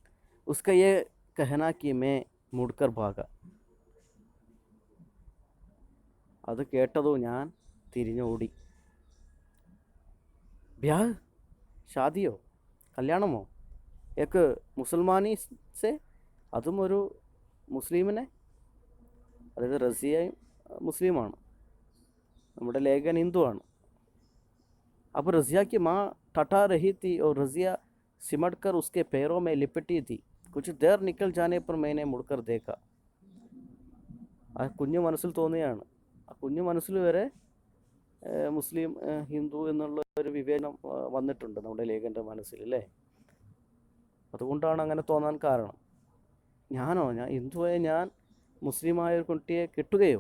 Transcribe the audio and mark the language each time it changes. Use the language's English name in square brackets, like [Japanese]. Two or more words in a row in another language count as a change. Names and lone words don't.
[Hindi] उसका ये कहना कि मैं मुड़कर भागा, [Malayalam] അത് കേട്ടതോ ഞാൻ തിരിഞ്ഞോടി. ബ്യാഹ്, ഷാദിയോ, കല്യാണമോ? [Hindi] एक मुसलमानी से, [Malayalam] അതും ഒരു മുസ്ലിമിനെ. അതായത് റസിയയും മുസ്ലിമാണ്, നമ്മുടെ ലേഖൻ ഹിന്ദുവാണ്. [Hindi] अब रज़िया की माँ टटा रही थी और रज़िया सिमट कर उसके पैरों में लिपटी थी. कुछ देर निकल जाने पर मैंने मुड़कर देखा. [Malayalam] ആ കുഞ്ഞു മനസ്സിൽ തോന്നിയാണ്. ആ കുഞ്ഞു മനസ്സിൽ വരെ മുസ്ലിം ഹിന്ദു എന്നുള്ള ഒരു വിവേചനം വന്നിട്ടുണ്ട് നമ്മുടെ ലേഖൻ്റെ മനസ്സിൽ, അല്ലേ? അതുകൊണ്ടാണ് അങ്ങനെ തോന്നാൻ കാരണം. ഞാൻ ഹിന്ദുവായ ഞാൻ മുസ്ലിമായ ഒരു കുട്ടിയെ കെട്ടുകയോ?